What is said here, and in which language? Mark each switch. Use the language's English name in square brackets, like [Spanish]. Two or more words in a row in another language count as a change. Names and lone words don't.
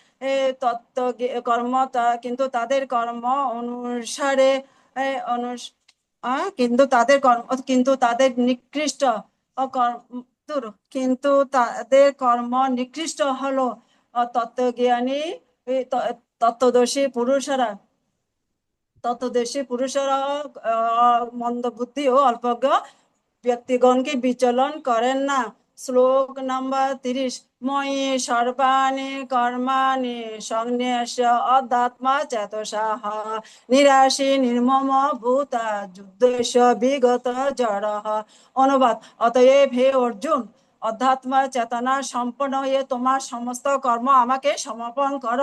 [Bangla] কিন্তু তাদের নিকৃষ্ট কিন্তু তাদের কর্ম নিকৃষ্ট হলো তত্ত্বজ্ঞানী তত্ত্বদর্শী পুরুষরা মন্দ বুদ্ধি ও অল্পজ্ঞ ব্যক্তিগণকে বিচলন করেন না। শ্লোক নাম্বার [Sanskrit] 30। ময়ি সর্বাণি কর্মাণি সন্ন্যাস্য অধ্যাত্মা চেতসঃ নিরাশী নির্মম ভূতা যুদ্ধস্য বিগত জড়ঃ। [Bangla] অনুবাদ: অতএব হে অর্জুন, অধ্যাত্ম চেতনা সম্পন্ন হয়ে তোমার সমস্ত কর্ম আমাকে সমর্পণ করো।